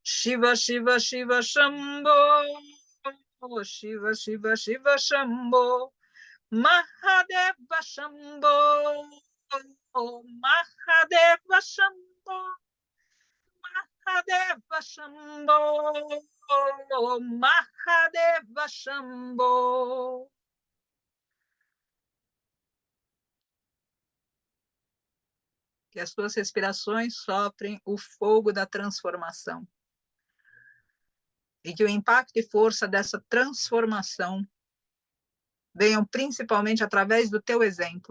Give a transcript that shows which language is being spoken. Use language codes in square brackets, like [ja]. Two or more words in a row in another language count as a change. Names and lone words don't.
[sa] शिव, शिव, शिव, शम्भो। शिव, शिव, शिव, शम्भो. महादेव शम्भो. महादेव शम्भो। महादेव शम्भो. महादेव शम्भो. [pt] Que as suas respirações soprem o fogo da transformação. E que o impacto e força dessa transformação venham principalmente através do teu exemplo.